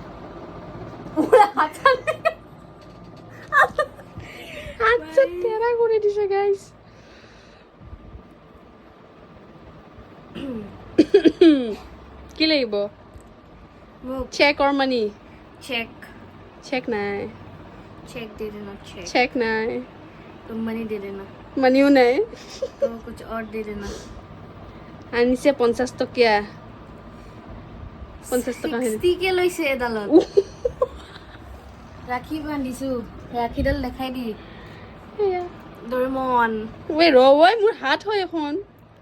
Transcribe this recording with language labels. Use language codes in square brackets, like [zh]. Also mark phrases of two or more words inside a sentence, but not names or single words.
[as] হাতটা তেৰা কৰি দিছে গাইছ কি লাগিব [en] check or money [as] চেক নাই [hi] चेक दे देना [as] চেক নাই [hi] तुम मनी दे देना [as] মানিও নাই [hi] तो कुछ और दे देना [as] আনিছে 50 টকীয়া 50 টকা 60 के লৈছে এডালত ৰাখি বান্ধিছো ৰাখিডাল দেখাই দি ডৰেমন ৱে ৰ ঐ মোৰ হাত হয় এখন